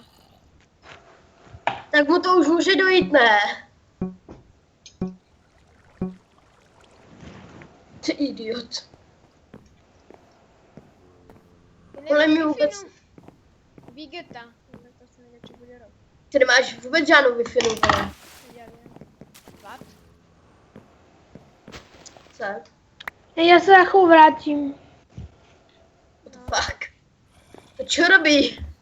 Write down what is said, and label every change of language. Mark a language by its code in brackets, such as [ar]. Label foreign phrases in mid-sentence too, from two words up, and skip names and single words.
[cs] Tak mu to už může dojít, ne? Ty idiot. Podle mě vůbec, [sk] Vigeta. No, tak to se nevie, čo bude robiť. [cs] ty nemáš vůbec žádnou Wi-Fi, vole. [sk] Ja viem. What? [cs] Co? [sk] Ja sa za chvíľu vrátim. [en] What the fuck? [sk] To čo robí?